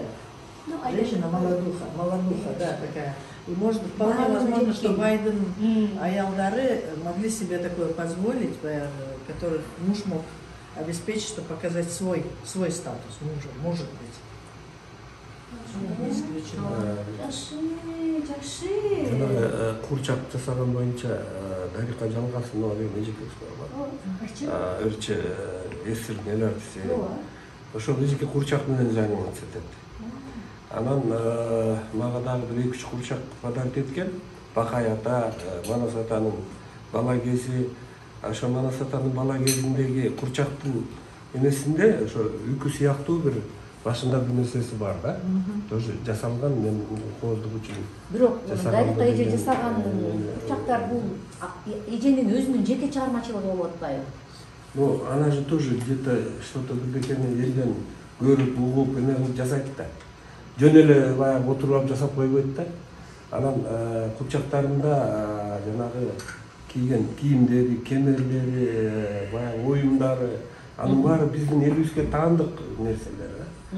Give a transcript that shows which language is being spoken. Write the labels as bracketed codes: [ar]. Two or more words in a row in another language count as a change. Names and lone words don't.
[ru] Женщина молодуха, да, такая. И может быть, вполне возможно, что Байден аялдары могли себе такое позволить, который муж мог обеспечить, чтобы показать свой статус мужа, может быть. Не исключено. [ky] Жакшы. Жанагы курчак жасаган боюнча Дарика Жалгасынова деген эжекебиз бар. Ырчы эсирдин эл артисти. Ошол эжеке курчак менен заниматься этет. Анан мага дагы бир 2-3 курчак подарок эткен. Бакай ата, Манас атанын бала кези, ошо Манас атанын бала кезиндеги курчактын эмесинде ошо үкү сыяктуу бир башында бир нерсеси бар да. Тоже жасалган, мен кооздук үчүн. Бирок Дарика эже жасаган курчактар бул эженин өзүнүн жеке чыгармачылыгы болуп атпайбы? [ru] Ну, она же тоже где-то что-то [ky] бирдекени элден көрүп, угуп, эме кылып жасайт да. Жөн эле баягы отуруп алып жасап койбойт да. Анан курчактарында жанагы кийген кийимдери, кемерлери, баягы оюмдары, анын баары биздин элибизге таандык нерселер да.